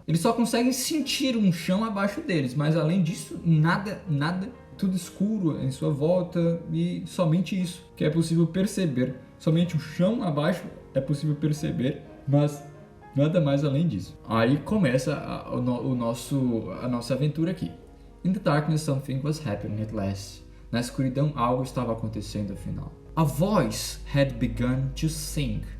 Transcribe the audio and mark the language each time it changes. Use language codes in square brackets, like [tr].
[pt] Eles só conseguem sentir um chão abaixo deles, mas além disso, nada, tudo escuro em sua volta e somente isso que é possível perceber. Somente o chão abaixo é possível perceber, mas nada mais além disso. Aí começa a nossa aventura aqui. [en] In the darkness, something was happening at last. [pt] Na escuridão, algo estava acontecendo afinal. [en] A voice had begun to sing.